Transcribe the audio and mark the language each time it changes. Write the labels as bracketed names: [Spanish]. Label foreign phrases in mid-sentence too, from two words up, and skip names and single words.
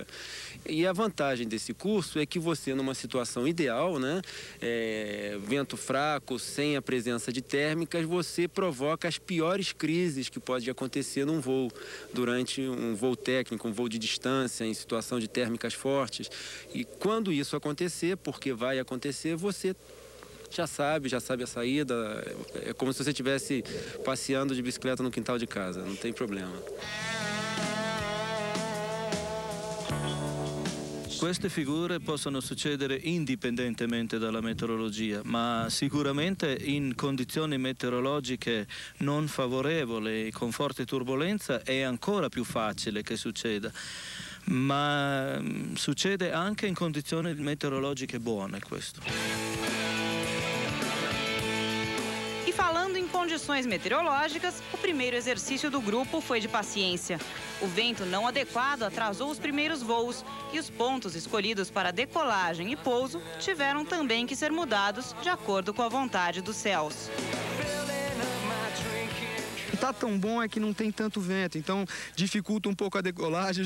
[Portuguese] E a vantagem desse curso é que você, numa situação ideal, né, vento fraco, sem a presença de térmicas, você provoca as piores crises que pode acontecer num voo, durante um voo técnico, um voo de distância, em situação de térmicas fortes. E quando isso acontecer, porque vai acontecer, você já sabe a saída. É como se você estivesse passeando de bicicleta no quintal de casa, não tem problema. [Italian] Queste figure possono succedere indipendentemente dalla meteorologia, ma sicuramente in condizioni meteorologiche non favorevoli, con forte turbolenza, è ancora più facile che succeda. Ma succede anche in condizioni meteorologiche buone questo. [Portuguese] E falando em condições meteorológicas, o primeiro exercício do grupo foi de paciência. O vento não adequado atrasou os primeiros voos e os pontos escolhidos para decolagem e pouso tiveram também que ser mudados de acordo com a vontade dos céus. Tá tão bom é que não tem tanto vento, então dificulta um pouco a decolagem.